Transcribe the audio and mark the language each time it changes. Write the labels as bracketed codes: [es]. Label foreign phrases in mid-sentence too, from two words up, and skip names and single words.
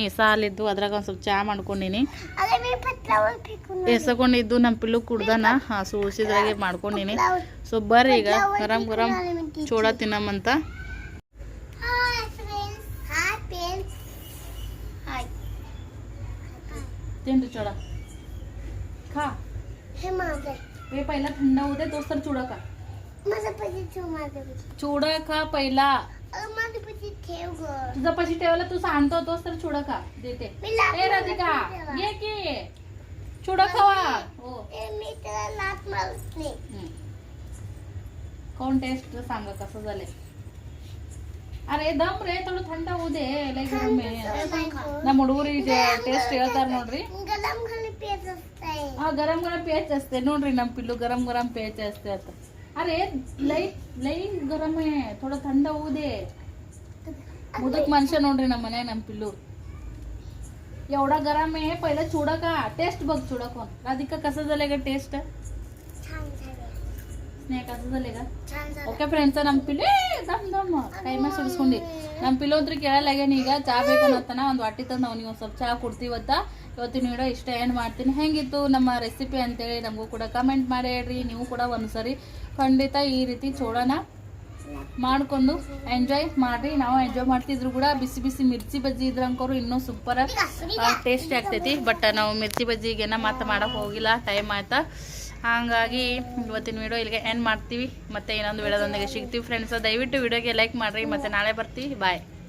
[kn] ಸಾಲಿದ್ದು ಅದ್ರಾಗ ಒಂದು ಸ್ವಲ್ಪ ಚಾ ಮಾಡ್ಕೊಂಡಿನಿ. ಎಸಕೊಂಡಿದ್ದು ನಮ್ಮ ಪಿಲ್ಲು ಕುಡ್ದಾನ. ಸೊ ಉಳಿಸಿದ್ರಾಗೆ ಮಾಡ್ಕೊಂಡಿನಿ. ಸೊ ಬರ್ರಿ ಈಗ ಗರಂ ಗರಂ ಚೂಡ ತಿನ್ನಮ್ಮಂತ. [mr] तीन चोड़ा खा हे माझे वे पहिला थंड होऊ दे तोच तर चुडा खा माझा पैसे ठेव माझे चुडा खा पहिला माझे पैसे ठेव ग तुझा पैसे ठेवायला तू सांगतो तोच तर चुडा खा देते मी लात ए राधिका ये की चुडा खावा हो मी त्याला लात मारत नाही कोण टेस्ट सांगा कसं झालंय अरे दम रे थोडं थंड होऊ दे लय गरम आहे [kn] ನಮ್ಮ ಹುಡುಗರಿಗೆ ಟೇಸ್ಟ್ ಹೇಳ್ತಾರೆ ನೋಡ್ರಿ [mr] गरम खाली पेज असते गरम गरम प्यायचे असते [kn] ನೋಡ್ರಿ ನಮ್ಮ [mr] पिल्लू गरम गरम प्यायचे असते आता अरे लई लई गरम आहे थोडं थंड होऊ दे मुदक माणसं [kn] ನೋಡ್ರಿ ನಮ್ಮ ಮನೆ ನಮ್ಮ [mr] पिल्लू एवढा गरम आहे पहिला चुडा का टेस्ट बघ चुडा कोण राधिका कसं झालंय का टेस्ट छान झाले स्नेहा कसं झालंय का छान झाले [en] okay friends [kn] ನಮ್ಮ ಪಿಲ್ಲು ದಮ್ ದಮ್ ಕೈಮ ಸುಡಿಸ್ಕೊಂಡಿ ನಮ್ಮ ಪಿಲ್ಲು ಅಂತೂ ಕೇಳಲಾಗ್ಯಾನ ಈಗ ಚಾ ಬೇಕನ್ನತ್ತಾನ ಒಂದು ವಾಟಿ ತಂದು ಅವ್ನಿಗೆ ಒಂದು ಸ್ವಲ್ಪ ಚಾ ಕೊಡ್ತೀವತ್ತ ಇವತ್ತಿನ ವಿಡಿಯೋ ಇಷ್ಟ ಏನು ಮಾಡ್ತೀನಿ ಹೆಂಗಿತ್ತು ನಮ್ಮ ರೆಸಿಪಿ ಅಂತೇಳಿ ನಮಗೂ ಕೂಡ ಕಮೆಂಟ್ ಮಾಡಿ ಹೇಳ್ರಿ ನೀವು ಕೂಡ ಒಂದ್ಸರಿ ಖಂಡಿತ ಈ ರೀತಿ ಚೂಡಾನ ಮಾಡ್ಕೊಂಡು ಎಂಜಾಯ್ ಮಾಡ್ರಿ ನಾವು ಎಂಜಾಯ್ ಮಾಡ್ತಿದ್ರು ಕೂಡ ಬಿಸಿ ಬಿಸಿ ಮಿರ್ಚಿ ಬಜ್ಜಿ ಇದ್ರಂಕೋರು ಇನ್ನೂ [en] super tasty [kn] ಆಗ್ತೈತಿ ಬಟ್ ನಾವು ಮಿರ್ಚಿ ಬಜ್ಜಿಗೆನ ಮತ್ತೆ ಮಾಡಕ್ಕೆ ಹೋಗಿಲ್ಲ ಟೈಮ್ ಆಯ್ತಾ ಹಾಗಾಗಿ ಇವತ್ತಿನ ವಿಡಿಯೋ ಇಲ್ಲಿಗೆ ಎಂಡ್ ಮಾಡ್ತೀವಿ ಮತ್ತೆ ಇನ್ನೊಂದು ವಿಡಿಯೋದೊಂದಿಗೆ ಸಿಗ್ತೀವಿ ಫ್ರೆಂಡ್ಸ್ ದಯವಿಟ್ಟು ವಿಡಿಯೋಗೆ ಲೈಕ್ ಮಾಡಿರಿ ಮತ್ತೆ ನಾಳೆ ಬರ್ತೀವಿ ಬಾಯ್